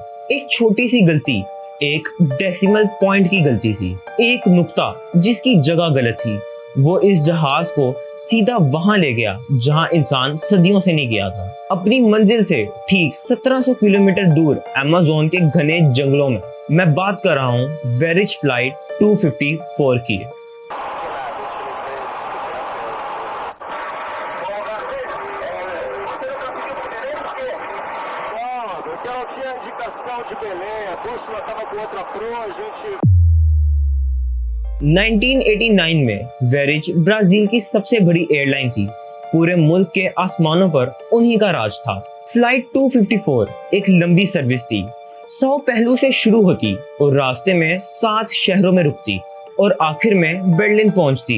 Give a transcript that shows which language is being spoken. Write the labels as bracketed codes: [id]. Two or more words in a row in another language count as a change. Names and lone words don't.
[hi] एक छोटी सी गलती, एक डेसिमल पॉइंट की गलती थी, एक नुक्ता जिसकी जगह गलत थी, वो इस जहाज को सीधा वहां ले गया जहां इंसान सदियों से नहीं गया था। अपनी मंजिल से ठीक 1700 किलोमीटर दूर अमेज़न के घने जंगलों में। मैं बात कर रहा हूँ वेरिज फ्लाइट 254 की। [pt] Não tinha indicação de Belém, a bússola estava com outra proa, a gente [hi] 1989 में वेरिज ब्राजील की सबसे बड़ी एयरलाइन थी। पूरे मुल्क के आसमानों पर उन्हीं का राज था। फ्लाइट 254 एक लंबी सर्विस थी। 100 पहलू से शुरू होती और रास्ते में 7 शहरों में रुकती और आखिर में बर्लिन पहुंचती।